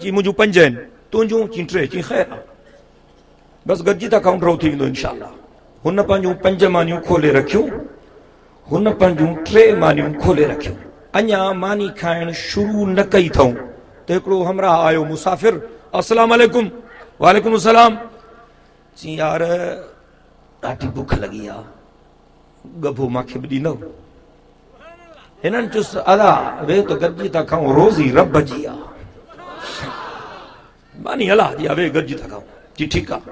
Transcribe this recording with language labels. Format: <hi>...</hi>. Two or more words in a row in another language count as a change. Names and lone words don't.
<sd>चई मुंहिंजूं 5 आहिनि। तुंहिंजूं? चई 3। चई ख़ैर आहे, बसि गॾिजी था काउंटर थी वेंदो इनशाअल्लाह। हुन पंहिंजूं 5 मानियूं खोले रखियूं, हुन पंहिंजूं 3 मानियूं खोले रखियूं। अञा मानी खाइण शुरू न कई अथऊं त हिकिड़ो हमरा आयो मुसाफ़िर,</sd> <ar>السلام عليكم. وعليكم السلام.</ar> <sd>चई यार ॾाढी बुख लॻी आहे, गभो मूंखे बि ॾींदव? हिननि चुस अदा वे तो गॾिजी था खाऊं, रोज़ी रब जी आहे, मानी हला जी वे गॾिजी था खाऊं। जी ठीकु आहे।</sd>